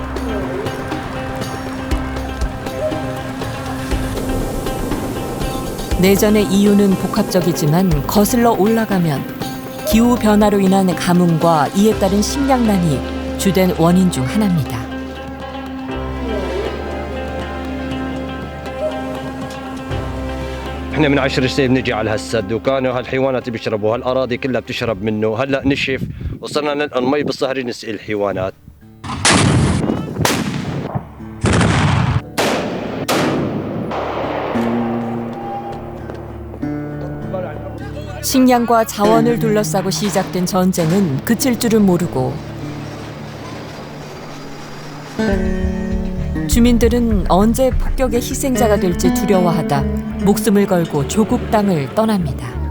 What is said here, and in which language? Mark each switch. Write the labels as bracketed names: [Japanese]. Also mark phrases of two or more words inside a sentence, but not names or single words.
[Korean] 내전의 이유는 복합적이지만 거슬러 올라가면 기후변화로 인한 가뭄과 이에 따른 식량난이 주된 원인 중 하나입니다. [Arabic] احنا من 10 سنين بنجي على هالسد وكانوا هالحيوانات بيشربوا هالاراضي كلها بتشرب منه هلا نشف وصرنا نلقى المي بالصهري نسقي الحيوانات. [Korean] 식량과 자원을 둘러싸고 시작된 전쟁은 그칠 줄을 모르고 주민들은 언제 폭격의 희생자가 될지 두려워하다 목숨을 걸고 조국 땅을 떠납니다.